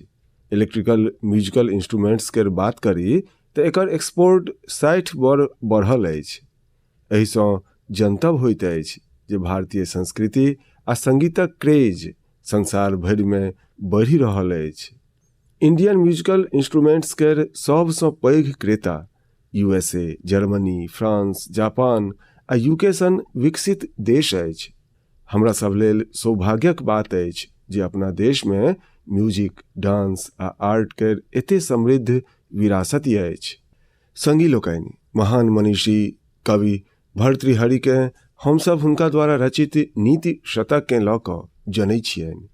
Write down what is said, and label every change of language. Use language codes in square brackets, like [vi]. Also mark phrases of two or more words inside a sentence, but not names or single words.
[en] electrical musical instruments [mai] केर बात करी तऽ एकर एक्सपोर्ट 60 बर बढ़ल अछि। एहि सँ जनतब होइत अछि जे भारतीय संस्कृति आ संगीतक क्रेज संसार भरि में बढ़ि रहल अछि। [en] Indian musical instruments [mai] केर सब सँ पैघ क्रेता USA, जर्मनी, फ्रांस, जापान आ UK सन विकसित देश अछि। हमरा सब लेल सौभाग्यक बात अछि जे अपना देश में [en] music, dance [mai] आ आर्ट केर एते समृद्ध विरासत अछि। संगी लोकनि, महान मनीषी कवि भर्तृहरि के हम सब हुनका द्वारा रचित नीति शतक के लऽ कऽ जनै छियनि।